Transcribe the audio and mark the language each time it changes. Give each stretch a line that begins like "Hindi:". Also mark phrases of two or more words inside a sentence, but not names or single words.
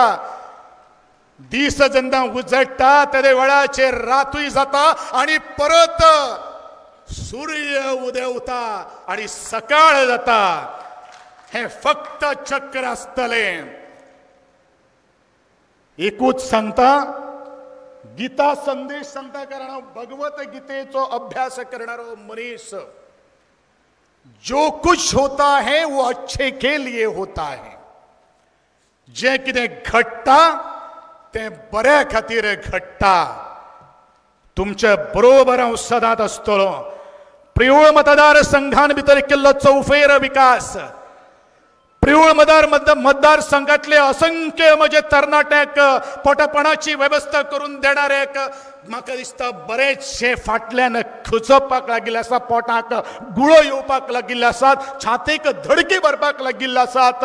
Konkani: दीस जेन्ना उजडटा त्या वेळाचेर रातूय जाता आणि परत सूर्य उदेवता आणि सकाळ जाता. हे फक्त चक्र आसतले. एकूच सांगता, गीता संदेश सांगता, कारण हांव भगवत गीतेचो अभ्यास करणारो मनीस.
Hindi: जो कुछ होता है वो अच्छे के लिए होता है.
Konkani: जे कितें घडटा ते बऱ्या खातीर घडटा. तुमच्या बरोबर हांव सदांच आसतलो. प्रियोळ मतदार संघान भितर केल्लो चौफेर विकास, प्रियोळ मतदारसंघातले असंख्य म्हजे तरणाट्याक पोटपणाची वेवस्था करून देणाऱ्याक म्हाका दिसता बरेचशे फाटल्यान खुचोवपाक लागिल्ले आसा, पोटाक गुळो येवपाक लागिल्ले आसात, छातेक धडकी भरपाक लागिल्ले आसात.